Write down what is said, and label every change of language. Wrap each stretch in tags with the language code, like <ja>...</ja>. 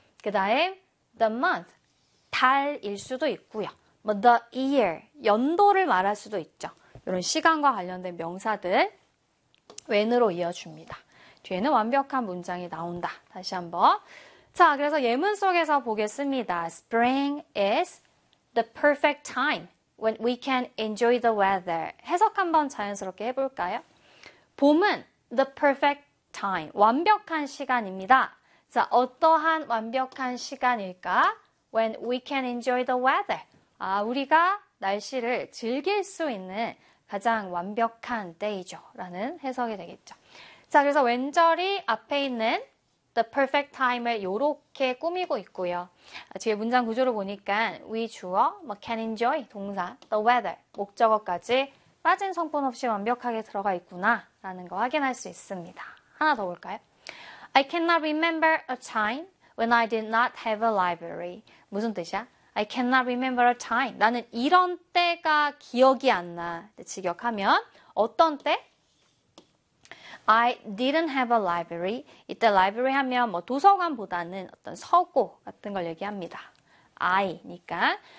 <ko>그 다음 the month 달일 수도 있고요. 뭐 the year 연도를 말할 수도 있죠. 이런 시간과 관련된 명사들 when으로 이어줍니다. 뒤에는 완벽한 문장이 나온다. 다시 한번. 자, 그래서 예문 속에서 보겠습니다.</ko> <en>Spring is the perfect time when we can enjoy the weather.</en> <ko>해석 한번 자연스럽게 해볼까요? 봄은</ko> <en>the perfect time.</en> <ko>완벽한 시간입니다. 자, 어떠한 완벽한 시간일까?</ko> <en>When we can enjoy the weather.</en> <ko>아, 우리가 날씨를 즐길 수 있는 가장 완벽한 때이죠. 라는 해석이 되겠죠. 자, 그래서 when절이 앞에 있는 the perfect time을 이렇게 꾸미고 있고요. 뒤에 문장 구조를 보니까 we 주어, 뭐 can enjoy 동사, the weather, 목적어까지 빠진 성분 없이 완벽하게 들어가 있구나. 라는 거 확인할 수 있습니다. 하나 더 볼까요?</ko> <en>I cannot remember a time when I did not have a library.</en> <ko>무슨 뜻이야?</ko> <en>I cannot remember a time.</en> <ko>나는 이런 때가 기억이 안 나. 직역하면 어떤 때?</ko> <en>I didn't have a library.</en> <ko>이때 library 하면 뭐 도서관보다는 어떤 서고 같은 걸 얘기합니다. I니까.</ko>